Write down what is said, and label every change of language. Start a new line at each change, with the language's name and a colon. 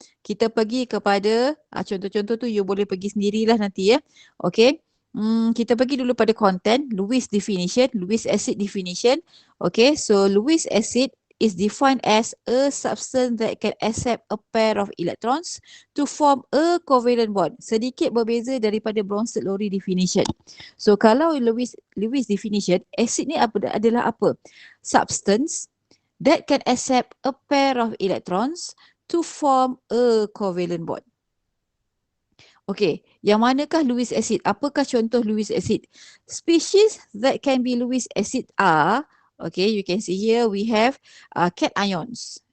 Malay: Kita pergi kepada contoh-contoh tu you boleh pergi sendirilah nanti ya. Okay. Kita pergi dulu pada content, Lewis definition, Lewis acid definition.
English: Okay, so Lewis acid is defined as a substance that can accept a pair of electrons to form a covalent bond.
Malay: Sedikit berbeza daripada Bronsted Lowry definition. So kalau Lewis definition, acid ni adalah apa?
English: Substance that can accept a pair of electrons to form a covalent bond.
Malay: Okay, yang manakah Lewis acid? Apakah contoh Lewis acid?
English: Species that can be Lewis acid are, okay, you can see here we have cations.